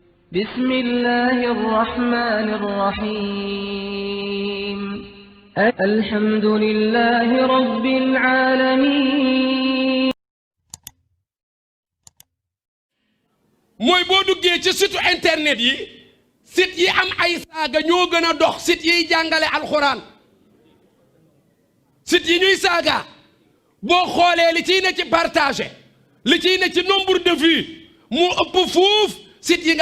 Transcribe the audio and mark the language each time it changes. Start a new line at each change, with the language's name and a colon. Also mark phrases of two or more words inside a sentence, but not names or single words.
Arabic: بسم الله الرحمن الرحيم الحمد لله رب العالمين
Wolof: mooy boo duggee ci
French: site internet
Wolof: yi site yi am ay saaga ñoo gën a dox site yiy jàngale alxuraan site yi ñuy saaga boo xoolee li ciy ne ci partagé li ciy ne ci
French: nombre de vues
Wolof: mu ëpp fuuf site yi nga